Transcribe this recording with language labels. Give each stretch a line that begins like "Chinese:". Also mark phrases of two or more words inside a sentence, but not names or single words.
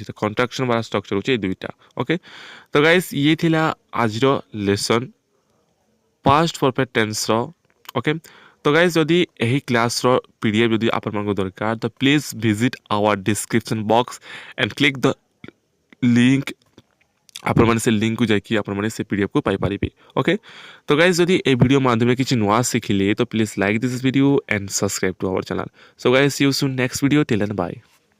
Odia: ତ କଣ୍ଟ୍ରାକ୍ସନ ବାଲା ଷ୍ଟ୍ରକ୍ଚର ହେଉଛି ଏଇ ଦୁଇଟା। ଓକେ, ତ ଗାଇସ୍ ଇଏ ଥିଲା ଆଜିର ଲେସନ୍
English: past perfect tense.
Odia: ଓକେ, ତ ଗାଇସ୍ ଯଦି ଏହି କ୍ଲାସ୍ର PDF ଯଦି ଆପଣମାନଙ୍କୁ ଦରକାର ତ
English: please visit our description box and click the link.
Odia: ଆପଣମାନେ ସେ ଲିଙ୍କକୁ ଯାଇକି ଆପଣମାନେ ସେ PDFକୁ ପାଇପାରିବେ। ଓକେ, ତ ଗାଇସ୍ ଯଦି ଏଇ ଭିଡିଓ ମାଧ୍ୟମେ କିଛି ନୟା ଶିଖିଲେ ତ
English: please like this video and subscribe to our channel. so guys see you soon next video till then bye.